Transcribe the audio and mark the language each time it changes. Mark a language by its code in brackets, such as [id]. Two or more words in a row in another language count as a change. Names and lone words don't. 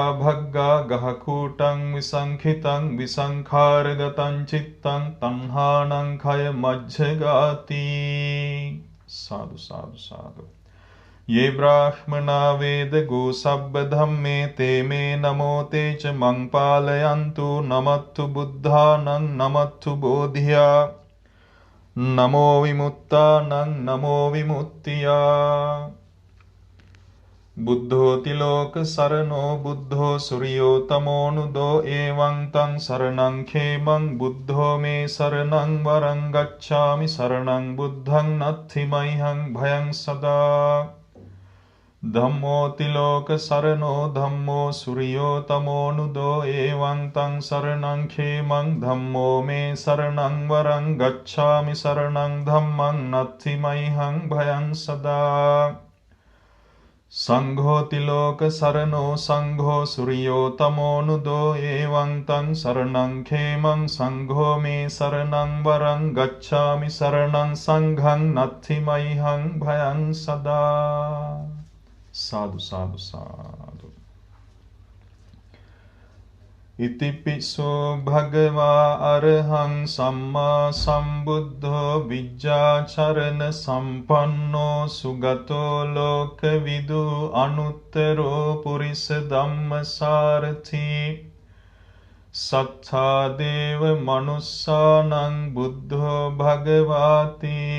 [pi] भग्गा गहकूटं विसंखितं विसंखारगतं चित्तं तन्हानं खय मज्जगाति साधु साधु साधु ये ब्राह्मणा वेद गो सब्ब धम्मे ते मे नमो ते च मं पालयन्तु नमत्तु बुद्धानं नमत्तु बोधिया नमो विमुक्तानं नमो विमुक्तिया बुद्धो तिलोक शरणो बुद्धो सूर्योतमोऽनुदो एवं तं शरणं खेमं बुद्धो मे शरणं वरं गच्छामि शरणं बुद्धं नत्थिमह्यं भयं सदा धम्मो तिलोक शरणो धम्मो सूर्योतमोऽनुदो एवं तं शरणं खेमं धम्मो मे शरणं वरं गच्छामि शरणं धम्मं नत्थिमह्यं भयं सदा संघो तिलोक शरणो संघो सूर्योतमोऽनुदो एवं तं शरणं खेमं संघो मे शरणं वरं गच्छामि शरणं संघं नत्थिमह्यं भयं सदा साधु साधु साधु इतिपिसो भगवा अरहं सम्मा सम्बुद्धो विज्ञाचरण सम्पन्नो सुगतो लोकविदु अनुत्तरो पुरिस धम्मसारथि සත්තා දේව මනුස්සානං බුද්ධෝ භගවාති